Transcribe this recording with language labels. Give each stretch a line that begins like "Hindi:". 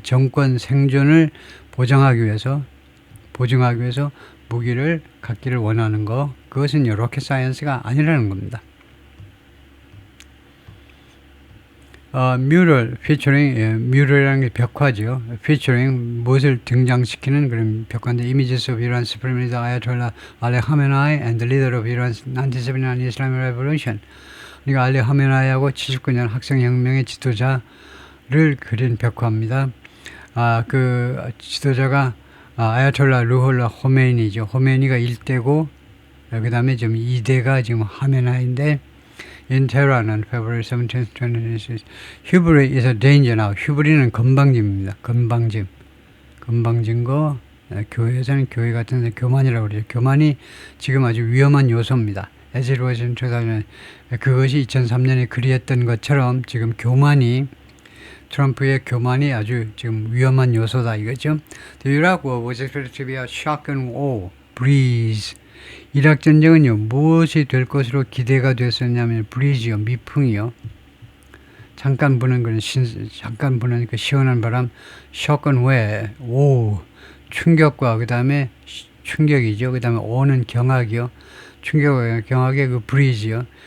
Korean: 정권 생존을 보장하기 위해서 무기를 갖기를 원하는 거. 그것은 로켓 사이언스가 아니라는 겁니다. 뮤럴, 피처링, 뮤럴이라는 게 벽화죠. 피처링, 무엇을 등장시키는 그런 벽화인데,
English: Images of Iran's Supreme Leader Ayatollah Ali Khamenei and the leader of Iran's 1979 Islamic Revolution.
Korean: 그러니까 알리 하메나이하고 79년 학생혁명의 지도자를 그린 벽화입니다. 그 지도자가 아야톨라 루홀라 호메이니죠. 호메이니가 1대고, 그 다음에 지금 2대가 지금 하메나이인데,
English: In Tehran on February 17th, 2026. Hubris is a danger now.
Korean: 휴브리는 건방짐입니다. 건방짐거 교회에서는 교회 같은 데 교만이라고 그러죠. 교만이 지금 아주 위험한 요소입니다.
English: As it was in 2000.
Korean: 그것이 2003년에 그리했던 것처럼 지금 트럼프의 교만이 아주 지금 위험한 요소다 이거죠.
English: The Iraq War was expected to be a shock and awe breeze.
Korean: 이락 전쟁은요 무엇이 될 것으로 기대가 됐었냐면 브리즈요 미풍이요 잠깐 부는 그 시원한 바람
English: shock and wave
Korean: 오 충격과 그 다음에 충격이죠. 그 다음에 오는 경악이요 충격과 경악의 그 브리즈요.